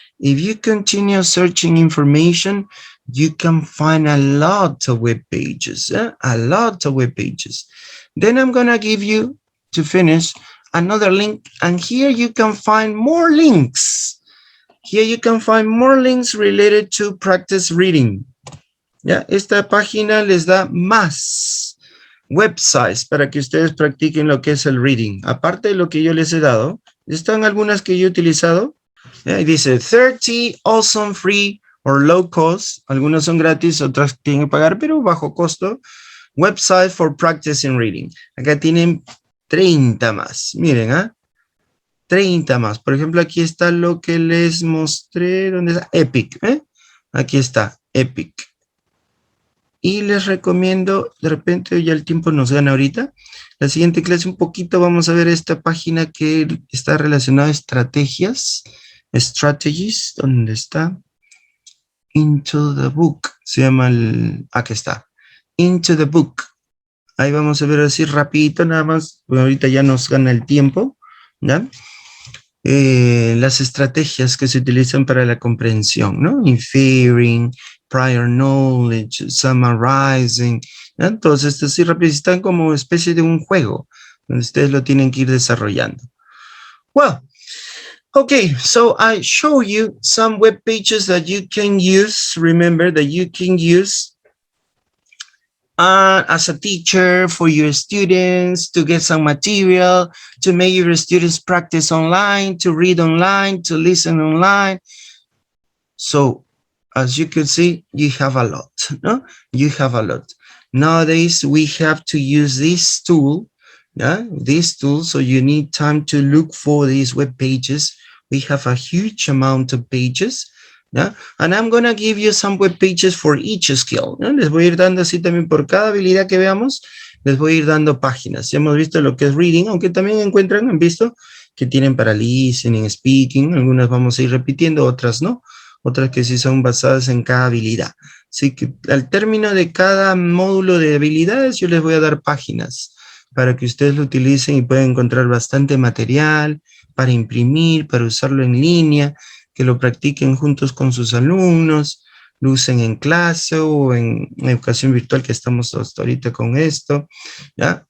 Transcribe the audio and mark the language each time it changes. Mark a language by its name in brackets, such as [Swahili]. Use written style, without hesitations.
[English] If you continue searching information, you can find a lot of web pages, a lot of web pages. Then I'm going to give you, to finish, another link. And here you can find more links. Here you can find more links related to practice reading. [Spanish] Ya, esta página les da más websites para que ustedes practiquen lo que es el reading. Aparte de lo que yo les he dado, están algunas que yo he utilizado. Y dice [English] 30 awesome free or low cost. [Spanish] Algunas son gratis, otras tienen que pagar, pero bajo costo. [English] Website for practicing reading. [Spanish] Acá tienen 30 más. Miren, 30 más. Por ejemplo, aquí está lo que les mostré. ¿Dónde está? Epic. Aquí está, Epic. Y les recomiendo, de repente ya el tiempo nos gana ahorita. La siguiente clase un poquito vamos a ver esta página que está relacionada a estrategias. [English] Strategies, [Spanish] ¿dónde está? [English] Into the book. [Spanish] Se llama aquí está. [English] Into the book. [Spanish] Ahí vamos a ver así rapidito nada más. Bueno, ahorita ya nos gana el tiempo. ¿Ya? Las estrategias que se utilizan para la comprensión, ¿no? [English] Inferring, prior knowledge, summarizing. [Spanish] ¿Ya? Entonces, esto sí rápido están como especie de un juego donde ustedes lo tienen que ir desarrollando. [English] Well, okay, so I show you some web pages that you can use. Remember that you can use as a teacher for your students to get some material, to make your students practice online, to read online, to listen online. So as you can see, you have a lot, no? You have a lot. Nowadays, we have to use this tool, this tool, so you need time to look for these web pages. We have a huge amount of pages. [Spanish] ¿Ya? [English] And I'm going to give you some web pages for each skill. [Spanish] ¿No? Les voy a ir dando así también por cada habilidad que veamos, les voy a ir dando páginas. Ya hemos visto lo que es reading, aunque también encuentran, han visto, que tienen para listening, speaking, algunas vamos a ir repitiendo, otras no, otras que sí son basadas en cada habilidad. Así que al término de cada módulo de habilidades, yo les voy a dar páginas para que ustedes lo utilicen y puedan encontrar bastante material para imprimir, para usarlo en línea, que lo practiquen juntos con sus alumnos, lo usen en clase o en educación virtual que estamos hasta ahorita con esto, ¿ya?